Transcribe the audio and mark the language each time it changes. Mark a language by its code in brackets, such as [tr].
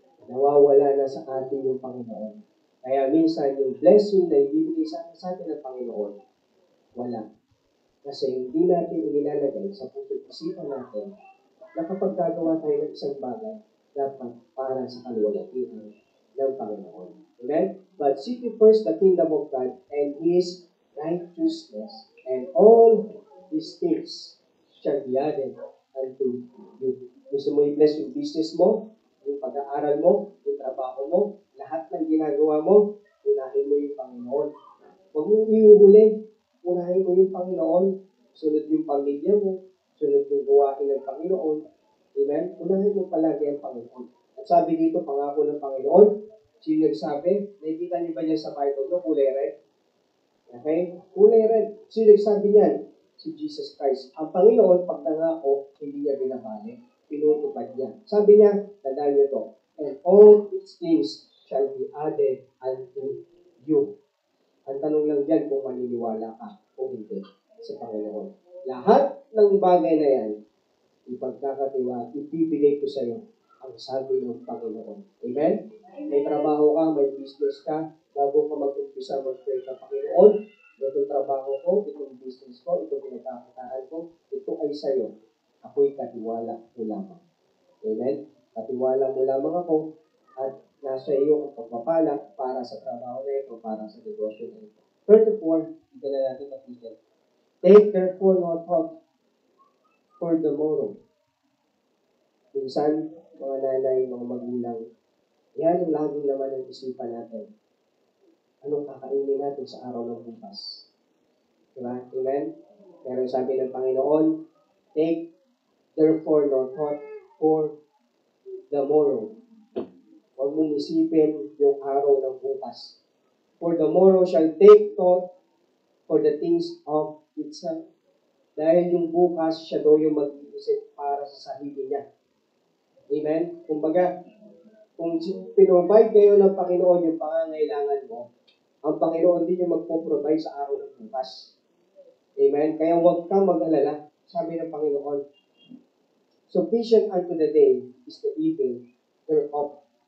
[tl] Nawawala na sa atin yung Panginoon. Kaya minsan yung blessing na ibibigay sa atin ng Panginoon, wala. Kasi hindi natin inilalagay sa puso't isipan natin na kapag gagawa tayo ng isang bagay, dapat para sa kaluwalhatian ng Panginoon. Amen? [en] But seek ye first the kingdom of God and His righteousness, and all these things shall be added unto you. [tl] Gusto mo i-bless yung business mo, yung pag-aaral mo, yung trabaho mo, lahat ng ginagawa mo, unahin mo yung Panginoon. Huwag mo iuhuli. Unahin mo yung Panginoon. Sunod yung pamilya mo. Sunod yung gawain ng Panginoon. Amen? Unahin mo palagi ang Panginoon. At sabi dito, pangako ng Panginoon, sino nagsabi? Nakikita niyo ba niya sa Bible, no? Kulay red? Okay? Kulay red. Sino nagsabi niyan? Si Jesus Christ. Ang Panginoon, pag nangako, hindi niya binabalik. Pinutupad niya. Sabi niya, tandaan niyo to, [en] and all these things shall be added unto you. [tl] Ang tanong lang dyan kung maniniwala ka o hindi sa Panginoon. Lahat ng bagay na yan, ipagkakatiwa, ibibigay ko sa iyo ang sabi ng Panginoon. Amen? May trabaho ka, may business ka, bago ka mag-umpisa, mag-pray ka, Panginoon, itong trabaho ko, itong business ko, itong pinagkakataan ko, ito ay sa iyo. Ako'y katiwala mo lamang. Amen? Katiwala mo lamang ako at nasa iyo ang pagpapala para sa trabaho na ito, para sa negosyo na ito. 34, ito na natin kapitid. [en] Take therefore no thought for the morrow. [tl] Minsan, mga nanay, mga magulang, yan ang laging naman ang isipan natin. Anong kakainin natin sa araw ng bukas? Diba? Amen? Pero sabi ng Panginoon, [en] take therefore no thought for the morrow. [tl] Huwag mong isipin yung araw ng bukas. [en] For the morrow shall take thought for the things of itself. [tl] Dahil yung bukas, siya daw yung mag-iisip para sa sarili niya. Amen? Kumbaga, kung pinrovide kayo ng Panginoon yung pangangailangan mo, ang Panginoon din yung magpo-provide sa araw ng bukas. Amen? Kaya huwag kang mag-alala. Sabi ng Panginoon, [en] sufficient unto the day is the evil thereof.